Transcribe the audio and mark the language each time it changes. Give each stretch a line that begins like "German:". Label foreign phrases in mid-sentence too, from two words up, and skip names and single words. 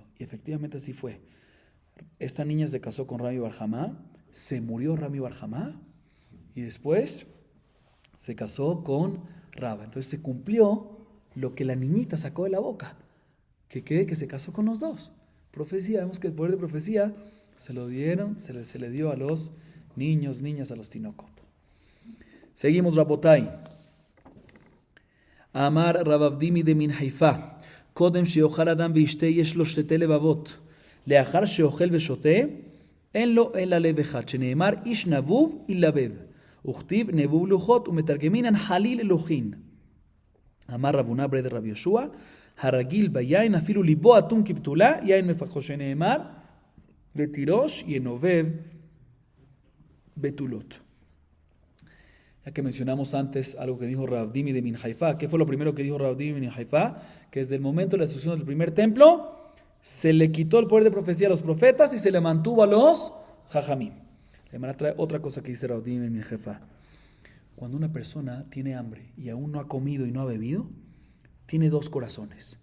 Spanish: Y efectivamente así fue. Esta niña se casó con Rami Bar Jamá, se murió Rami Bar Jamá, y después se casó con Raba. Entonces se cumplió lo que la niñita sacó de la boca, que se casó con los dos. Profecía, vemos que el poder de profecía se lo dieron, se le dio a los niños, niñas, a los tinocot. Seguimos, Rabotai.
Hebrew: אמר רב אבדימי דמן חיפה, קודם שיאכל אדם וישתה יש לו שתי לבבות, לאחר שאוכל ושותה אין לו אלא לב אחד, שנאמר איש נבוב ילבב, וכתיב נבוב לוחות
Aramaic: ומתרגמינן חליל אלוכין.
Hebrew: אמר רב הונא ברי דרב יהושע, הרגיל ביין אפילו ליבו אטום כבתולה, יין מפקחו, שנאמר ותירוש ינובב בתולות.
Spanish: Ya que mencionamos antes algo que dijo Rav Dimi de Min Haifa. ¿Qué fue lo primero que dijo Rav Dimi de Min Haifa? Que desde el momento de la destrucción del primer templo se le quitó el poder de profecía a los profetas y se le mantuvo a los jajamim. Le trae otra cosa que dice Rav Dimi de Min Haifa. Cuando una persona tiene hambre y aún no ha comido y no ha bebido, tiene dos corazones.